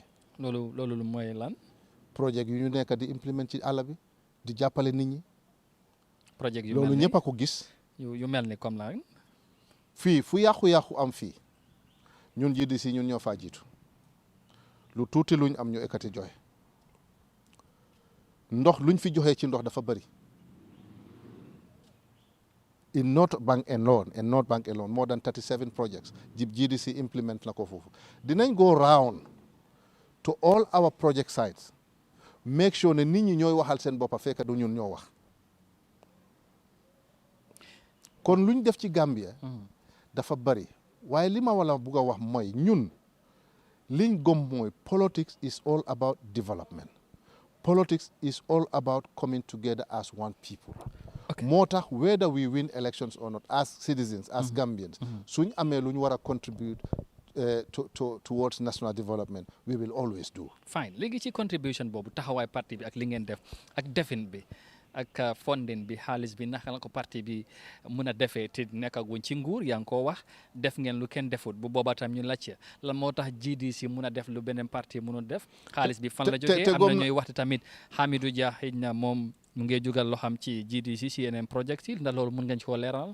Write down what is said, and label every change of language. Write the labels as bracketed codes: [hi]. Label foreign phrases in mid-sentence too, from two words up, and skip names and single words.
[wo] loolu mooy lan. projet yu ñu nekk di implement ci àll bi di jàppale nit ñi. projet yu loolu ñëpp a ko gis. yu mel ni comme lan. fii fu yàqu-yàqu am fii ñun GDC ñun ñoo faa jiitu lu tuuti luñ am ñu ekkati joxe ndox luñ fi joxe ci ndox dafa bëri. [en] in North Bank alone more than 37 projects GDC implement [wo] na ko foofu dinañ [en] go round to all our project sites make sure [wo] ne nit ñi ñooy waxal seen boppa fekk du ñun ñoo wax kon luñ def ci Gambia dafa bari waaye li ma wala bugg a wax mooy ñun liñ gëm mooy [en] politics is all about development politics is all about coming together as one people. [wo] moo tax [en] whether we win elections or not as citizens as Gambians [wo] suñ amee lu ñu war a [en] contribute towards national development we will always do. [wo] fine léegi ci contribution boobu taxawaay parti bi ak li ngeen def ak defin bi ak funding bi xaalis bi naka la ko parti bi mun a defee te nekkaguñ ci nguur yaa ngi koo wax def ngeen lu kenn defut bu boobaa tam ñu laajte lan moo tax GDC mun a def lu beneen parti mënul def xaalis bi fan la jógee am na ñooy waxte tamit Hamidou Dia xëy na moom mu ngi jugal loo xam ci GDC si yeneen project yi ndax loolu mun ngeen ci koo leeral